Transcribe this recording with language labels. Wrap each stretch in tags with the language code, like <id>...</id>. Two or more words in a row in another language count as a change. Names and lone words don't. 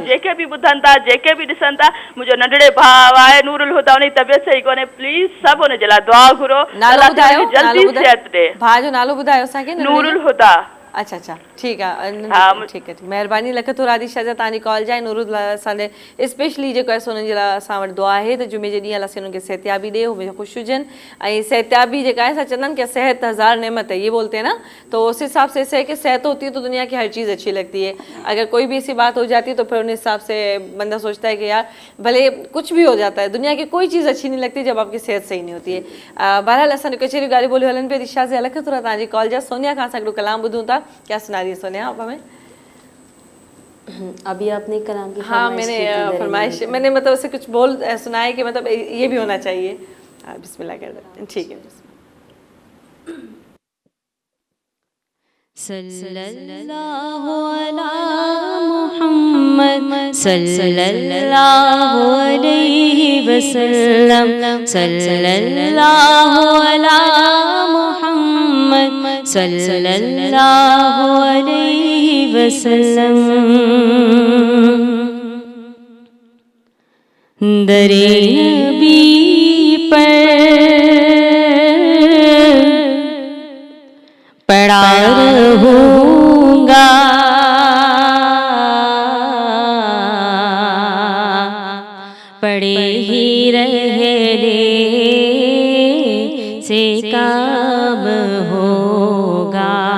<sd>जेके बि ॿुधनि था, जेके बि ॾिसनि था, मुंहिंजो नंढड़े भाउ आहे नूरुल हुदा, उनजी तबियत सही कोन्हे, प्लीज़ सभु हुनजे लाइ दुआ घुरो, जल्दी सिहत ॾे। भाउ जो नालो ॿुधायो असांखे। नूरुल हुदा। अच्छा अच्छा, ठीकु आहे, ठीकु आहे, महिरबानी लख थोरा राधिशा जा तव्हांजी कॉल जा। नूरुल असांजे स्पेशली जेको आहे सो हुननि जे लाइ असां वटि दुआ आहे त जुमे जे ॾींहुं अलाह से हुननि खे सिहतयाबी ॾे, हमेशा ख़ुशि हुजनि ऐं सिहतयाबी जेका आहे असां चवंदा आहिनि कि</sd> <ur>صحت ہزار نعمت ہے، یہ بولتے ہیں نا، تو اس حساب سے ایسے ہے کہ صحت ہوتی ہے تو دنیا کی ہر چیز اچھی لگتی ہے. اگر کوئی بھی ایسی بات ہو جاتی ہے تو پھر ان حساب سے بندہ سوچتا ہے کہ یار بھلے کچھ بھی ہو جاتا ہے، دنیا کی کوئی چیز اچھی نہیں لگتی جب آپ کی صحت صحیح نہیں ہوتی ہے.</ur> <sd>बहरहाल असां कचेरी गाड़ी बोली हलन पे रिशा से लख थोरा तव्हांजी कॉल जा। सोनिया खां असां हिकिड़ो कलाम ॿुधूं था,</sd> <ur>کیا سنا رہی ہے سونیا آپ ہمیں? ابھی آپ نے کلام کی ہاں میں نے فرمائش میں نے مطلب اسے کچھ بول سنائے کہ مطلب یہ بھی ہونا چاہیے. بسم اللہ کر دیتے ہیں، ٹھیک ہے.</ur> <ar>صلى الله على محمد صلى الله عليه وسلم، صلى الله على محمد صلى الله عليه وسلم.</ar> <ur>درِ نبی پر پڑا رہوں گا، پڑے ہی رہنے سے کام ہوگا.</ur>